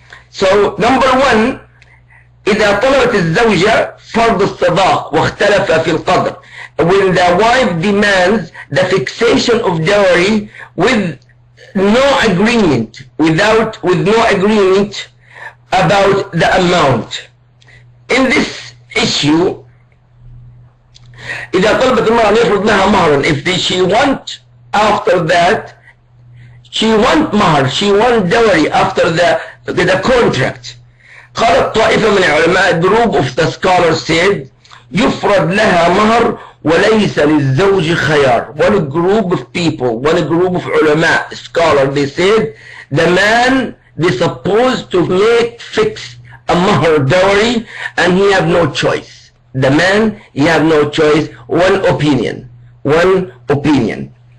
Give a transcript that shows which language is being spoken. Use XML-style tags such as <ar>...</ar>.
<en>So number one,</en> <ar>إذا طلبت الزوجة فرض الصداق واختلف في القدر.</ar> <en>When the wife demands the fixation of dowry with no agreement, with no agreement about the amount. In this issue,</en> <ar>إذا طلبت المرأة أن يفرض لها مهرا,</ar> <en>if she want after that, she want mahr, she want dowry after the contract.</en> <ar>قالت طائفة من العلماء,</ar> <en>group of the scholars said,</en> <ar>يفرض لها مهر وليس للزوج خيار.</ar> <en>One group of people, one group of ulama, scholars, they said, the man, they supposed to fix a mahr dowry, and he have no choice. The man, he have no choice. One opinion.</en>